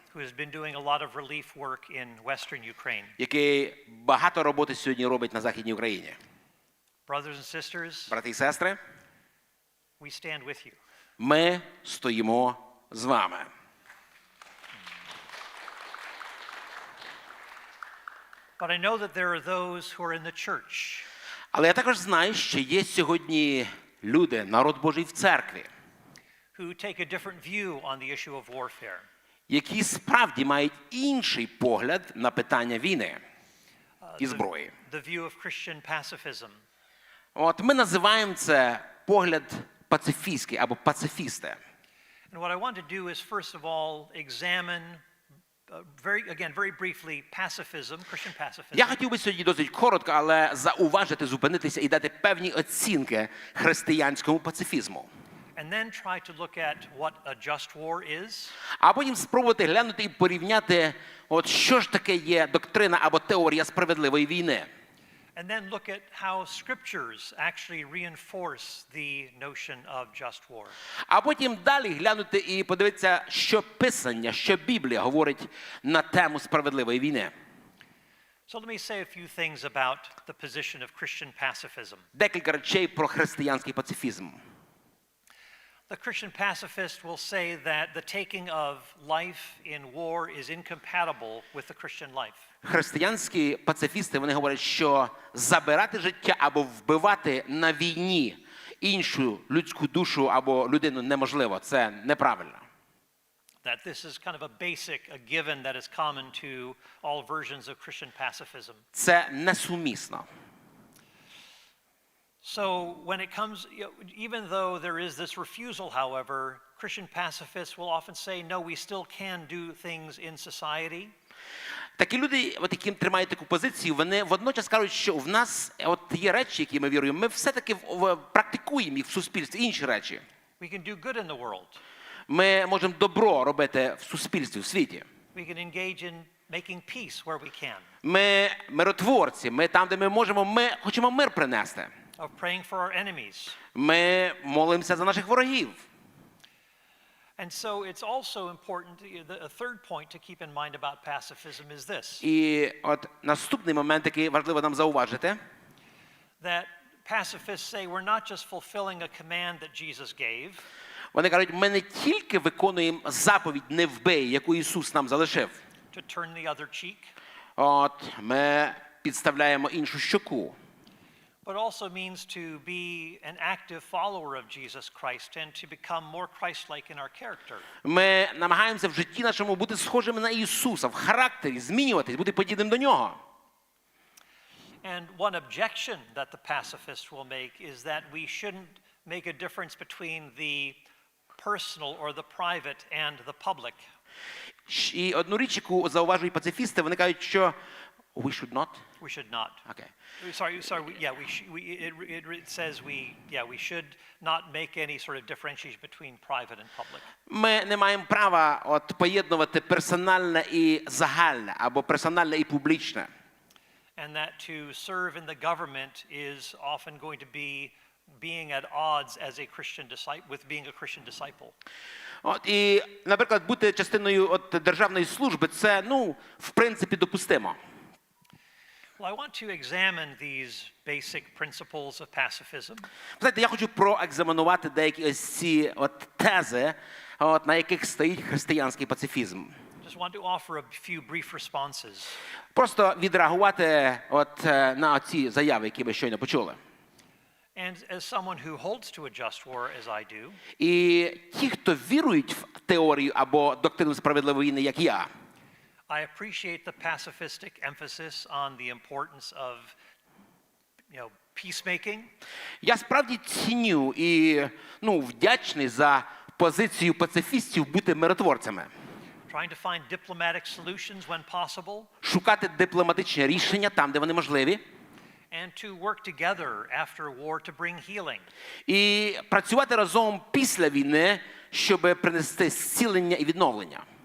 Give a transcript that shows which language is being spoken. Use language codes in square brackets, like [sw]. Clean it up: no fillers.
[en] Who has been doing a lot of relief work in Western Ukraine. [uk] який багато роботи сьогодні робить на Західній Україні. [en] Brothers and sisters, [uk] Брати і сестри, [en] we stand with you. [uk] ми стоїмо з вами. [en] But I know that there are those who are in the church [uk] Але я також знаю, що є сьогодні люди, народ Божий в церкві, [en] who take a different view on the issue of warfare. [uk] які справді мають інший погляд на питання війни і зброї. [en] The view of Christian pacifism. [uk] От ми називаємо це погляд пацифістський або пацифісти. [en] And what I want to do is first of all examine very briefly pacifism, Christian pacifism. [uk] Я хотів би сьогодні досить коротко, але зауважити, зупинитися і дати певні оцінки християнському пацифізму. [en] And then try to look at what a just war is. [uk] А потім спробувати глянути і порівняти, от що ж таке є доктрина або теорія справедливої війни. [en] and then look at how scriptures actually reinforce the notion of just war. [uk] А потім далі глянути і подивитися, що Писання, що Біблія говорить на тему справедливої війни. [en] So let me say a few things about the position of Christian pacifism. [uk] Декілька речей про християнський пацифізм. [en] The Christian pacifist will say that the taking of life in war is incompatible with the Christian life. [uk] Християнські пацифісти, вони говорять, що забирати життя або вбивати на війні іншу людську душу або людину неможливо. Це неправильно. [en] That this is kind of a basic, a given that is common to all versions of Christian pacifism. [uk] Це несумісно. [en] So when it comes, even though there is this refusal, however, Christian pacifists will often say, no, we still can do things in society. [uk] Такі люди, які тримають таку позицію, вони водночас кажуть, що в нас є речі, які ми віруємо, ми все-таки практикуємо їх в суспільстві, інші речі. [en] We can do good in the world. [uk] Ми можемо добро робити в суспільстві, в світі. [en] We can engage in making peace where we can. [uk] Ми миротворці, ми там, де ми можемо, ми хочемо мир принести. [en] Of praying for our enemies. [uk] Ми молимося за наших ворогів. [en] And so it's also important, a third point to keep in mind about pacifism is this. [uk] І от наступний момент, який важливо нам зауважити, [en] That pacifists say we're not just fulfilling a command that Jesus gave. [uk] вони кажуть, ми не тільки виконуємо заповідь «не вбий», яку Ісус нам залишив. [en] To turn the other cheek. [uk] От, ми підставляємо іншу щоку. [en] But also means to be an active follower of Jesus Christ and to become more Christ-like in our character. [uk] Ми намагаємося в житті нашому бути схожими на Ісуса, в характері, змінюватись, бути подібним до Нього. [en] And one objection that the pacifist will make is that we shouldn't make a difference between the personal or the private and the public. [uk] І одну річ, яку зауважують пацифісти, вони кажуть, що [en] we should not. We should not. Okay. It says we should not make any sort of differentiation between private and public. [uk] Ми не маємо права поєднувати персональне і загальне, або персональне і публічне. [en] And that to serve in the government is often going to be being at odds as a Christian disciple with being a Christian disciple. [uk] І, наприклад, бути частиною державної служби, це, в принципі, допустимо. [en] Well, I want to examine these basic principles of pacifism. [uk] Знаєте, я хочу проекзаменувати деякі ось ці тези, на яких стоїть християнський пацифізм. [en] Just want to offer a few brief responses. [uk] Просто відреагувати на ці заяви, які ви щойно почули. [en] And as someone who holds to a just war, as I do, [uk] І ті, хто вірують в теорію або доктрину справедливої війни, як я, [en] I appreciate the pacifistic emphasis on the importance of, peacemaking. [uk] я справді ціню і, вдячний за позицію пацифістів бути миротворцями. [en] Trying to find diplomatic solutions when possible. [uk] Шукати дипломатичні рішення там, де вони можливі. [en] And to work together after war to bring healing. [uk] І працювати разом після війни, щоб принести зцілення і відновлення.